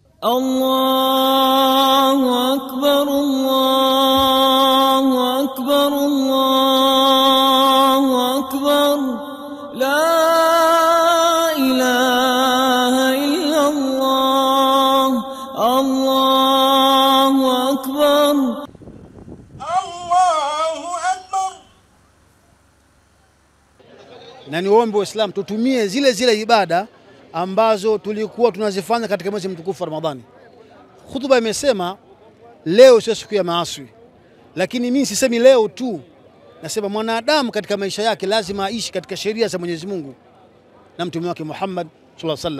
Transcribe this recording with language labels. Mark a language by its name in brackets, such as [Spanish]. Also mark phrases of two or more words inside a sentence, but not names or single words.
[Arabic] الله أكبر الله أكبر الله أكبر لا إله إلا الله الله أكبر الله أكبر. [Swahili] Na niombe Waislamu tutumie zile ibada ambazo tulikuwa tunazifanya katika mwezi mtukufu wa Ramadhani. Khutba imesema leo sio siku ya maasi. Lakini mimi sisemi leo tu. Nasema mwanadamu katika maisha yake lazima aishi katika sheria za Mwenyezi Mungu na mtume wake Muhammad [Arabic] صلى الله عليه وسلم.